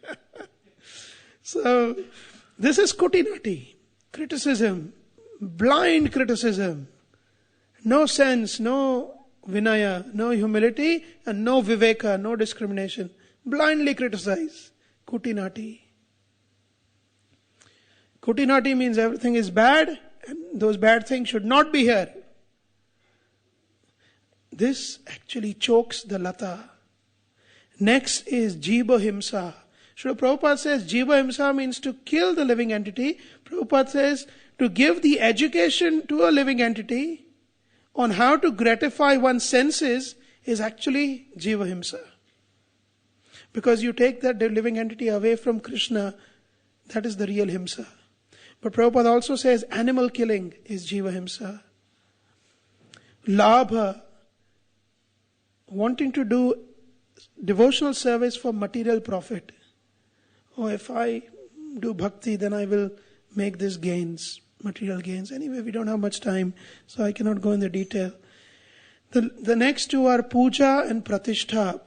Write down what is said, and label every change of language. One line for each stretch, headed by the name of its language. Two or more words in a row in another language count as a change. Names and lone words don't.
English: So, this is
Sanskrit: kuti nati.
English: Criticism. Blind criticism. No sense, no vinaya, no humility, and no viveka, no discrimination. Blindly criticize.
Sanskrit: Kuti nati. Kuti nati
English: means everything is bad, and those bad things should not be here. This actually chokes the lata. Next is
Sanskrit: jiva himsa.
English: Srila Prabhupada says
Sanskrit: jiva himsa
English: means to kill the living entity. Prabhupada says to give the education to a living entity on how to gratify one's senses is actually
Sanskrit: jiva himsa.
English: Because you take that living entity away from Krishna, that is the real himsa. But Prabhupada also says animal killing is
Sanskrit: jiva himsa.
English: Labha, wanting to do devotional service for material profit. Oh, if I do bhakti, then I will make these gains, material gains. Anyway, we don't have much time, so I cannot go into detail. The next two are puja and pratishtha.